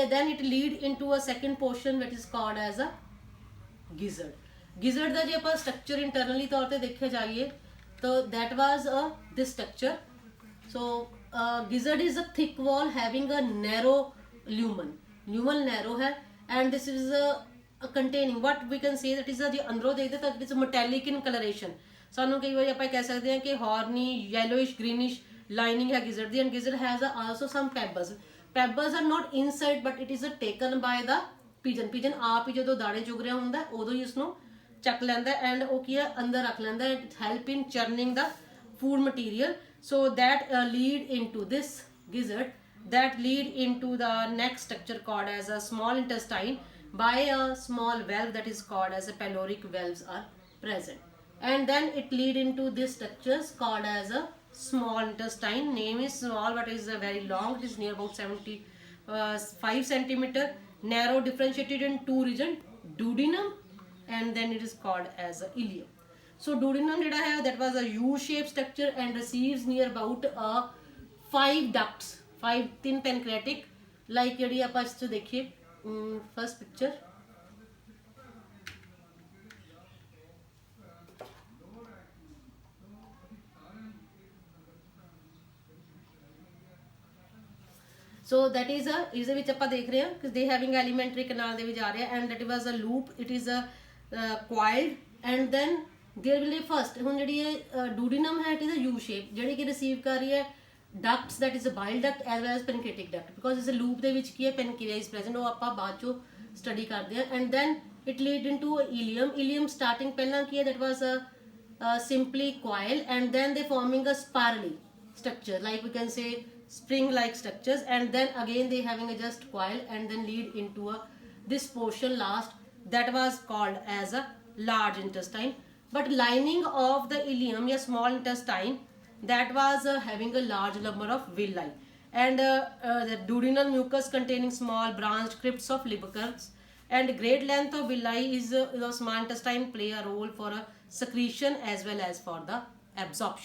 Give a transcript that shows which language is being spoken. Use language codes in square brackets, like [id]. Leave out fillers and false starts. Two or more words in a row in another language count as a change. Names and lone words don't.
[en] Then it lead into a second portion that is called as a gizzard. [pa] Gizzard ਦਾ ਜੇ ਆਪਾਂ [en] structure internally [pa] ਤੌਰ ਤੇ ਦੇਖਿਆ ਜਾਈਏ ਤਾਂ [en] that was this structure. So gizzard is a thick wall having a narrow lumen. Lumen narrow है, and this is containing what we can say that is [pa] ਜੇ ਅੰਦਰੋਂ ਦੇਖਦੇ ਤਾਂ [en] it is metallic in coloration. [pa] ਸਾਨੂੰ ਕਈ ਵਾਰੀ ਆਪਾਂ ਕਹਿ ਸਕਦੇ ਹਾਂ ਕਿ [en] horny yellowish greenish lining [pa] ਹੈ gizzard ਦੀ, [en] and gizzard has also some pebbles. Pebbles are not inside, but it is taken by the pigeon. [pa] Pigeon ਆਪ ਹੀ ਜਦੋਂ ਦਾਣੇ ਚੁਗ ਰਿਹਾ ਹੁੰਦਾ ਉਦੋਂ ਹੀ ਉਸਨੂੰ ਚੱਕ ਲੈਂਦਾ ਐਂਡ ਉਹ ਕੀ ਹੈ ਅੰਦਰ ਰੱਖ ਲੈਂਦਾ. [en] it help in churning the food material. ਸੋ that lead into this gizzard, that lead into the next structure called as a small intestine by a small valve that is called as a pyloric valves are present. And then it lead into this structures called as a small intestine. Name is small but is very long. It is near about 75 centimeter, narrow, differentiated in two region, duodenum, and then it is called as a ileum. So duodenum [pa] ਜਾਂਦਾ ਹੈ [en] that was a U-shaped structure and receives near about 5 ducts, 3 pancreatic, like [pa] ਜਿਹੜੀ ਆਪਾਂ ਇਸ ਤੋਂ ਦੇਖੀਏ [en] first picture. So that is [pa] ਇਸਦੇ ਵਿੱਚ ਆਪਾਂ ਦੇਖ ਰਹੇ ਹਾਂ ਕਿ [en] they having alimentary canal [pa] ਦੇ ਵਿੱਚ ਆ ਰਿਹਾ, [en] and that was a loop. It is a coiled, and then there will be first [pa] ਹੁਣ ਜਿਹੜੀ ਇਹ [en] duodenum ਹੈ it is a U shape [pa] ਜਿਹੜੀ ਕਿ [en] receive [pa] ਕਰ ਰਹੀ ਹੈ [en] ducts, that is a bile duct as well as pancreatic duct, because ਇਸ loop [pa] ਦੇ ਵਿੱਚ ਕੀ ਹੈ [en] pancreas present, [pa] ਉਹ ਆਪਾਂ ਬਾਅਦ ਚੋਂ [en] study [pa] ਕਰਦੇ ਹਾਂ. [en] And then it lead into ileum. Ileum starting [pa] ਪਹਿਲਾਂ ਕੀ ਹੈ [en] that was a simply coil, and then they forming a spirally structure, like we can say spring like structures, and then again they having a just coil, and then lead into this portion last that was called as a large intestine. But lining of the ileum, a small intestine, that was having a large number of villi, and the duodenal mucus containing small branched crypts of liverworts, and great length of villi is the small intestine play a role for secretion as well as for the absorption.